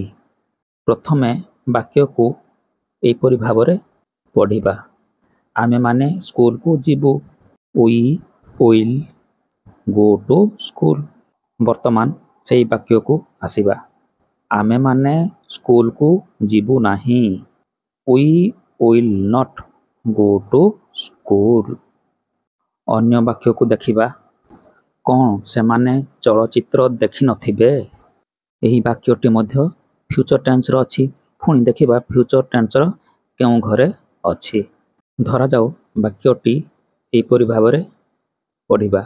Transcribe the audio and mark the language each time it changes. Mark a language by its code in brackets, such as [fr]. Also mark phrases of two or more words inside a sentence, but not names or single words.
[or] ପ୍ରଥମେ ବାକ୍ୟକୁ ଏହିପରି ଭାବରେ ପଢ଼ିବା। ଆମେମାନେ ସ୍କୁଲକୁ ଯିବୁ। [en] We will go to school. [or] ବର୍ତ୍ତମାନ ସେଇ ବାକ୍ୟକୁ ଆସିବା। ଆମେମାନେ ସ୍କୁଲକୁ ଯିବୁ ନାହିଁ। [en] We will not go to school। [or] ଅନ୍ୟ ବାକ୍ୟକୁ ଦେଖିବା। କ'ଣ ସେମାନେ ଚଳଚ୍ଚିତ୍ର ଦେଖିନଥିବେ? ଏହି ବାକ୍ୟଟି ମଧ୍ୟ [en] future tense [or] ଅଛି। ପୁଣି ଦେଖିବା [en] future tense [or] କେଉଁ ଘରେ ଅଛି। ଧରାଯାଉ ବାକ୍ୟଟି ଏହିପରି ଭାବରେ ପଢ଼ିବା।